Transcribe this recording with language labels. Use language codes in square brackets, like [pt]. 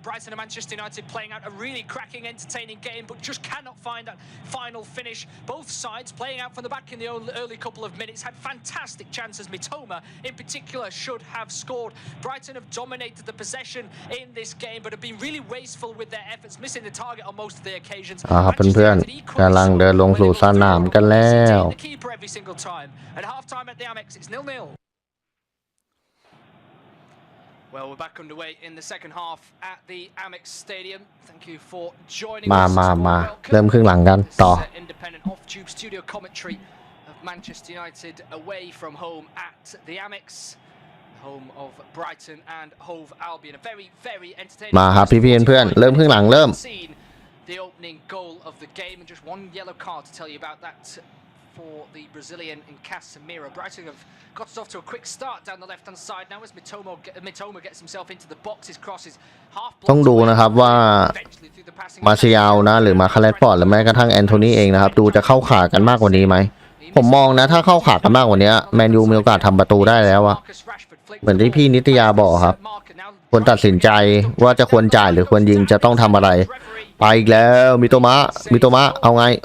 [en] Brighton and Manchester United playing out a really cracking, entertaining game, but just cannot find that final finish. Both sides playing out from the back in the early couple of minutes had fantastic chances. Mitoma, in particular, should have scored. Brighton have dominated the possession in this game, but have been really wasteful with their efforts, missing the target on most of the occasions. [th] ครับเพื่อนๆกำลังเดินลงสู่สนามกันแล้ว [en] The keeper every single time. At half-time at the Amex, it's 0-0. Well, we're back underway in the second half at the Amex Stadium. Thank you for joining us. [th] มาเริ่มครึ่งหลังกันต่อ [en] Independent off-tube studio commentary of Manchester United away from home at the Amex, home of Brighton and Hove Albion. A very, very entertaining. [th] มาครับพี่ๆเพื่อนๆเริ่มครึ่งหลังเริ่ม [en] The opening goal of the game, and just one yellow card to tell you about that for the Brazilian in Casemiro. Brighton have got us off to a quick start down the left-hand side now as Mitoma gets himself into the box. His cross is half blocked. [th] ต้องดูนะครับว่ามาเชียลนะหรือมาคาร์เลตฟอร์ดหรือแม้กระทั่งแอนโทนีเองนะครับดูจะเข้าขากันมากกว่านี้ไหมผมมองนะถ้าเข้าขากันมากกว่านี้แมนยูมีโอกาสทำประตูได้แล้วอะเหมือนที่พี่นิตยาบอกครับควรตัดสินใจว่าจะควรจ่ายหรือควรยิงจะต้องทำอะไรไปอีกแล้วมิโตมะเอาไง